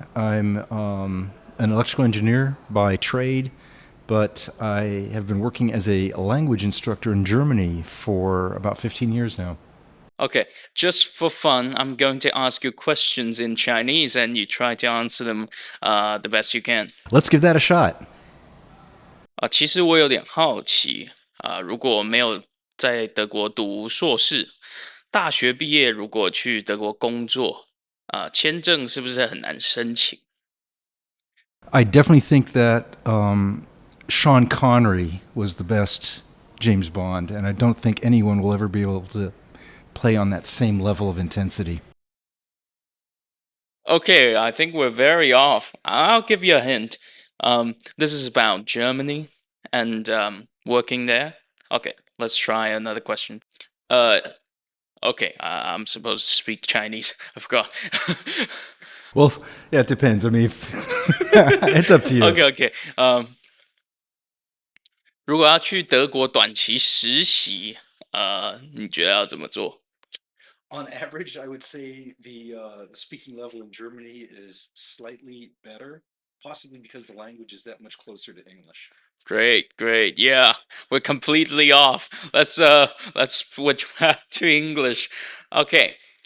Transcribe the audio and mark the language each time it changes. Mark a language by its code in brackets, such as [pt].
[en] I'm an electrical engineer by trade, but I have been working as a language instructor in Germany for about 15 years now. Okay, just for fun, I'm going to ask you questions in Chinese and you try to answer them the best you can. Let's give that a shot. [zh] 其实我有点好奇如果没有在德国读硕士，大学毕业如果去德国工作签证是不是很难申请？ [en] I definitely think that Sean Connery was the best James Bond, and I don't think anyone will ever be able to play on that same level of intensity. Okay, I think we're very off. I'll give you a hint. This is about Germany and working there. Okay, let's try another question. Uh, okay, I'm supposed to speak Chinese. I forgot. Well, yeah, it depends. I mean, it's up to you. Okay, okay. [zh] 如果要去德国短期实习，你觉得要怎么做？ [en] On average, I would say the speaking level in Germany is slightly better, possibly because the language is that much closer to English. Great, great. Yeah, we're completely off. Let's switch back to English. Okay.